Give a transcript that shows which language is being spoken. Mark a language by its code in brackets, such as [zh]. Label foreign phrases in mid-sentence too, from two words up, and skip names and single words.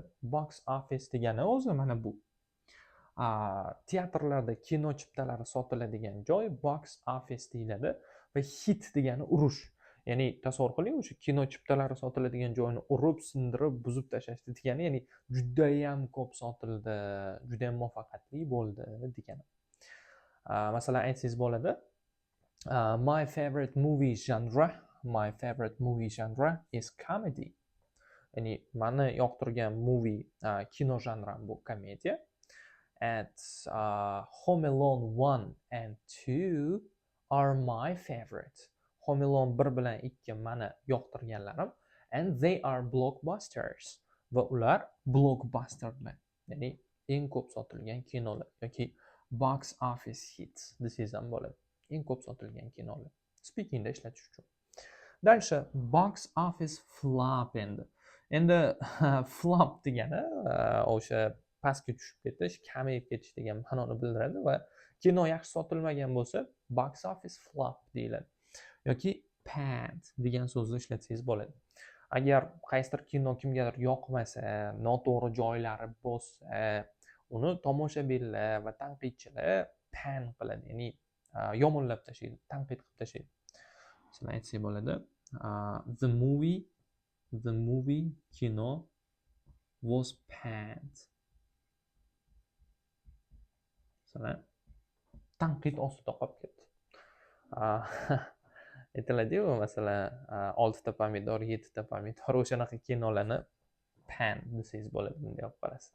[en] Box office [uz] degani o'zi mana bu. Teatrlarda kino chiptalari sotiladigan joy [en] box office [uz] deyiladi va hit degani urush. Ya'ni tasavvur qiling, o'sha kino chiptalari sotiladigan joyni urib, sindirib, buzib tashlashdi degani, ya'ni juda ham ko'p sotildi, juda ham muvaffaqiyatli bo'ldi degani. Masalan, aytsangiz bo'ladi, [en] my favorite movie genre is comedy. [uz] Ya'ni meni yoqtirgan kino janram bu komediya. [en] And Home Alone 1 and 2 are my favorite. [uz] Home Alone 1 bilan 2 meni yoqtirganlarim, [en] and they are blockbusters. [uz] Va ular blockbusterlar, ya'ni eng ko'p sotilgan kinolar yoki [en] box office hits [uz] desangiz ham bo'ladi. Eng ko'p sotilgan kinolar. Speakingda ishlatish uchun. [en] Dальше box office flop endi. [uz] Endi flop degani o'sha pastga tushib ketish, kamayib ketish degan ma'noni bildiradi va kino yaxshi sotilmagan bo'lsa, [en] box office flop deyiladi. [uz] Yoki panned degan so'zni ishlatsangiz bo'ladi. Agar qaysidir kino kimgadir yoqmasa, noto'g'ri joylari bo'lsa, uni tomoshabinlar va tanqidchilar pan qiladi, ya'ni yomonlab tashlaydi, tanqid qilib tashlaydi. Sizlar aytsak bo'ladi, [en] the movie kino was panned. [uz] Tanqid ostida qolib ketdi. Aytiladi-ku, masalan, 6 ta pomidor, 7 ta pomidor, o'shanaqa kinolarni pan desangiz bo'ladi, bunday olib qarasiz.